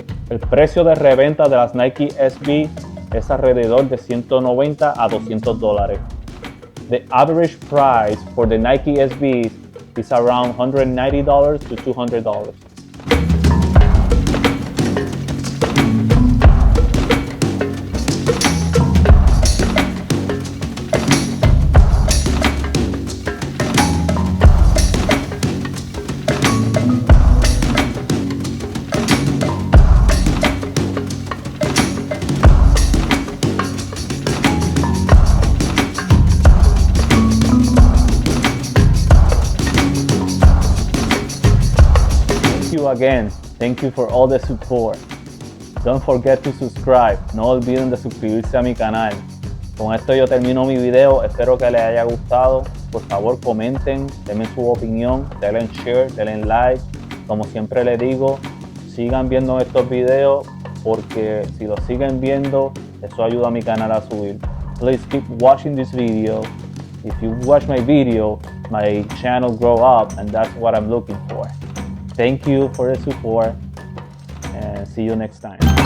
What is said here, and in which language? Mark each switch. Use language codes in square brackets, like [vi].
[es] El precio de reventa de las Nike SB es alrededor de $190 a $200. [en] The average price for the Nike SB is around $190 to $200. Again, thank you for all the support. Don't forget to subscribe. [es] No olviden de suscribirse a mi canal. Con esto yo termino mi video. Espero que les haya gustado. Por favor, comenten, denme su opinión, denle share, denle like. Como siempre les digo, sigan viendo estos videos porque si lo siguen viendo, eso ayuda a mi canal a subir. [en] Please keep watching this video. If you watch my video, my channel grow up, and that's what I'm looking for. Thank you for the support, and see you next time.